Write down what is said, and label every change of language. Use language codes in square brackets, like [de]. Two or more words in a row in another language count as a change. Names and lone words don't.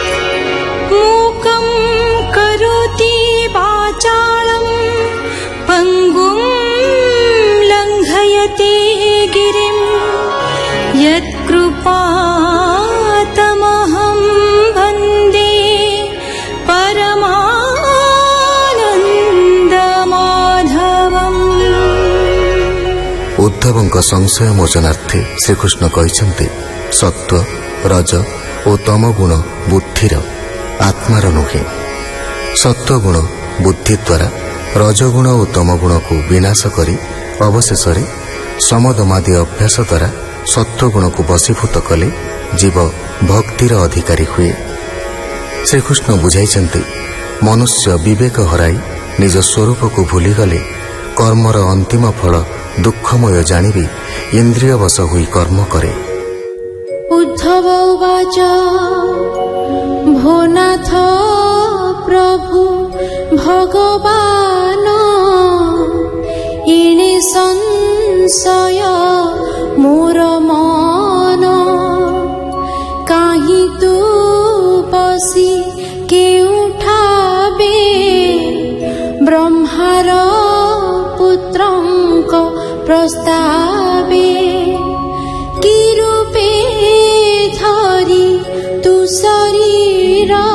[sa] मूकं करोति वाचालं पङ्गुं लङ्घयते गिरिं यत्कृपातमहं वन्दे परमानन्दमाधवम्। [or] उद्धवଙ୍କ ସଂଶୟ ମୋଚନାର୍ଥେ श्रीकृष्ण କହିଛନ୍ତି ସତ୍ୱ ରଜ ଓ ତମ ଗୁଣ ବୁଦ୍ଧିର ଆତ୍ମାର ନୁହେଁ। ସତ୍ୱଗୁଣ ବୁଦ୍ଧି ଦ୍ୱାରା ରଜଗୁଣ ଓ ତମଗୁଣକୁ ବିନାଶ କରି ଅବଶେଷରେ ସମଦମାଦି ଅଭ୍ୟାସ ଦ୍ୱାରା ସତ୍ୱଗୁଣକୁ ବଶୀଭୂତ କଲେ ଜୀବ ଭକ୍ତିର ଅଧିକାରୀ ହୁଏ। ଶ୍ରୀକୃଷ୍ଣ ବୁଝାଇଛନ୍ତି ମନୁଷ୍ୟ ବିବେକ ହରାଇ ନିଜ ସ୍ୱରୂପକୁ ଭୁଲିଗଲେ କର୍ମର ଅନ୍ତିମ ଫଳ ଦୁଃଖମୟ ଜାଣିବି ଇନ୍ଦ୍ରିୟ ବଶ ହୋଇ କର୍ମ କରେ। [sa] उद्धव उवाच [or] ଭୋ ନାଥ ପ୍ରଭୁ ଭଗବାନ ଇଣେ ସଂଶୟ ମୋର ମନ କାହି ତୁ ବସି କେଉଠାବେ ବ୍ରହ୍ମାର ପୁତ୍ରଙ୍କ ପ୍ରସ୍ତାବେ କି ରୂପେ ଧରି ତୁ ଶରୀର